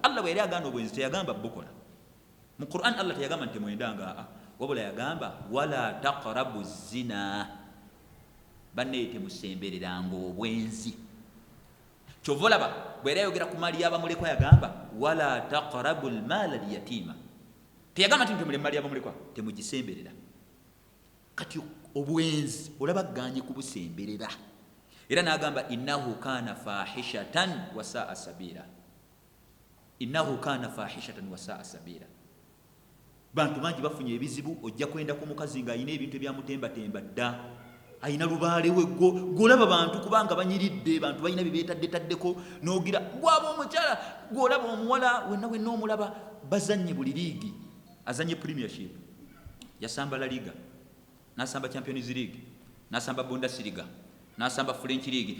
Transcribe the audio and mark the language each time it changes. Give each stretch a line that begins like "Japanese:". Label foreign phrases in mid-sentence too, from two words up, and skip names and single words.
Ganda: Allah bwe yali agamba obwenzi teyagamba bukola. Mu Qur'an Allah teyagamba nti mwendanga, wabula yagamba
Arabic: ولا تقربوا الزنا,
Ganda: banne temusembereranga obwenzi. Kyova olaba bwe yali ayogera ku mali y'abamulekwa yagamba
Arabic: ولا تقربوا مال اليتيم,
Ganda: teyagamba nti temule mali y'abamulekwa temugisemberera. Kati obwenzi olaba ganye kubusemberera. Era n'agamba
Arabic: إنه كان فاحشة وساء سبيلا, إنه كان فاحشة وساء سبيلا.
Ganda: Bantu bangi bafunye ebizibu, ojja kwenda ku mukazi ng'ayina ebintu ebyamutembatemba dda, ayina lubaale we gwolaba bantu kubanga banyiridde, bantu balina bye beetadde-taddeko, n'ogira gwaba omukyala gwolaba omuwala wenna omulaba bazannye buli liigi, azannye premiership, yasamba La Liga, n'asamba Champions League, n'asamba Bundesliga, n'asamba French League.